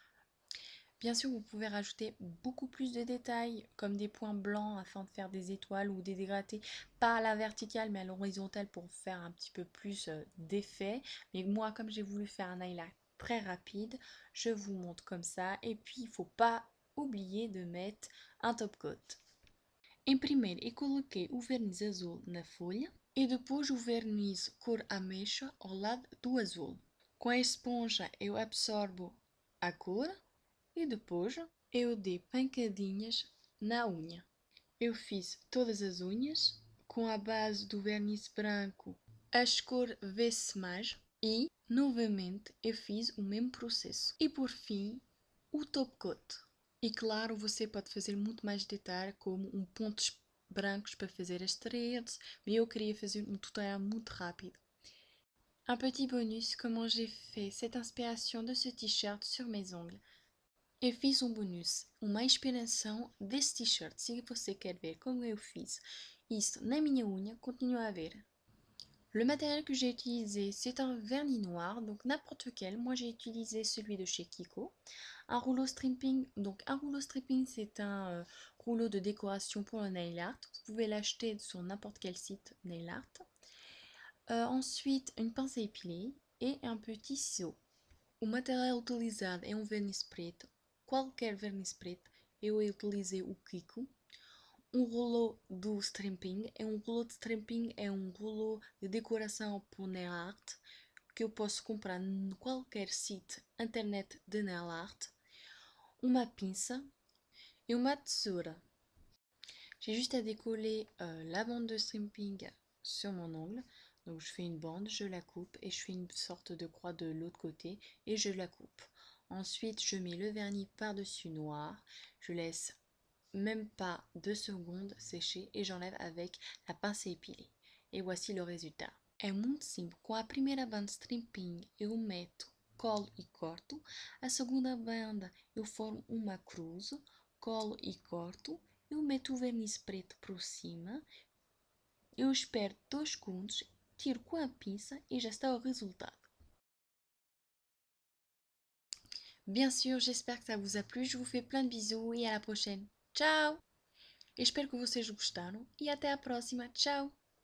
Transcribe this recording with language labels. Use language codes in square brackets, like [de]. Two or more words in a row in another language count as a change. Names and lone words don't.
[fr] Bien sûr, vous pouvez rajouter beaucoup plus de détails, comme des points blancs afin de faire des étoiles ou des dégradés, pas à la verticale mais à l'horizontale pour faire un petit peu plus d'effet. Mais moi, comme j'ai voulu faire un highlight très rapide, je vous montre comme ça. Et puis, il ne faut pas oublier de mettre un [en] top coat. [pt] Em primeiro, eu coloquei o verniz azul na folha e depois o verniz cor ameixa ao lado do azul. Com a esponja eu absorvo a cor e depois eu dei pancadinhas na unha. Eu fiz todas as unhas com a base do verniz branco. A cor vê-se mais e novamente eu fiz o mesmo processo. E por fim, o [en] top coat. [pt] E claro, você pode fazer muito mais detalhe, como pontos brancos para fazer as threads, mais eu queria fazer tutoriel muito rápido. [fr] Un petit bonus, comment j'ai fait cette inspiration de ce t-shirt sur mes ongles. Eu fiz bonus, uma inspiração desse t-shirt. Se você quer ver como eu fiz isso na minha unha, continue a ver. Le matériel que j'ai utilisé, c'est un vernis noir, donc n'importe quel. Moi, j'ai utilisé celui de chez Kiko. Un rouleau stripping, donc un rouleau stripping, c'est un rouleau de décoration pour le [en] nail art. [fr] Vous pouvez l'acheter sur n'importe quel site [en] nail art. [fr] Ensuite, une pince à épiler et un petit ciseau. [pt] O material utilizado é verniz preto, qualquer verniz preto. Eu utilizei o Kiko. Rouleau do Stramping. [fr] Rouleau de Stramping [pt] é rouleau de decoração para [en] nail art [pt] que eu posso comprar em qualquer site internet de [en] nail art. [pt] Uma pinça et uma tesoura. [fr] J'ai juste à décoller la bande de Stramping sur mon ongle. Donc je fais une bande, je la coupe et je fais une sorte de croix de l'autre côté et je la coupe. Ensuite, je mets le vernis par-dessus noir. Je laisse même pas 2 secondes sécher et j'enlève avec la pince à épiler. E voici le résultat. [pt] É muito simples. Com a primeira banda stripping eu meto, colo e corto. A segunda banda eu formo uma cruz, colo e corto. Eu meto o verniz preto por cima. Eu espero 2 segundos, tiro com a pinça e já está o resultado. [fr] Bien sûr, j'espère que ça vous a plu. Je vous fais plein de bisous et à la prochaine. [pt] Tchau! Espero que vocês gostaram e até a próxima. Tchau!